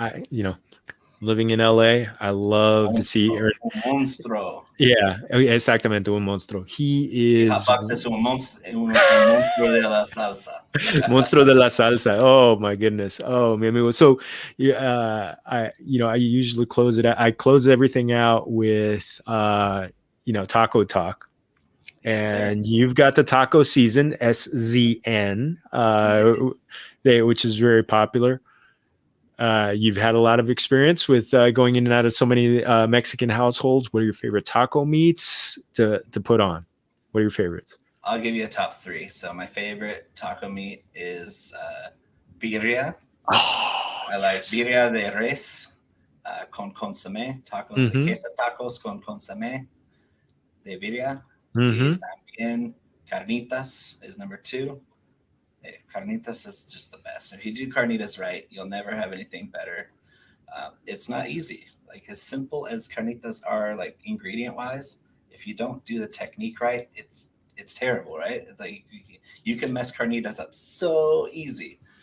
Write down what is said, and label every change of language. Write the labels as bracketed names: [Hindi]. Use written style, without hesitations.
[English] You know, living in LA, I love to see. [Spanish] Un monstruo. Yeah, exactamente, un monstruo. He Y [English] is [Spanish] Hotbox es un monstruo de la salsa. monstruo de la salsa. [English] Oh my goodness. Oh, [Spanish] mi amigo. [English] So, I usually close it. I close everything out with, taco talk. Yes, sir. And you've got the taco season, SZN, which is very popular. You've had a lot of experience with going in and out of so many Mexican households. What are your favorite taco meats to put on? What are your favorites? I'll give you a top 3. So my favorite taco meat is birria. Oh, I like yes. [Spanish] birria de res con consomé, queso tacos con consomé de birria. Y también [English] carnitas is number 2. Carnitas is just the best. If you do carnitas right, you'll never have anything better. It's not easy. Like as simple as carnitas are, like ingredient wise, if you don't do the technique right, it's terrible, right? It's like you can mess carnitas up so easy.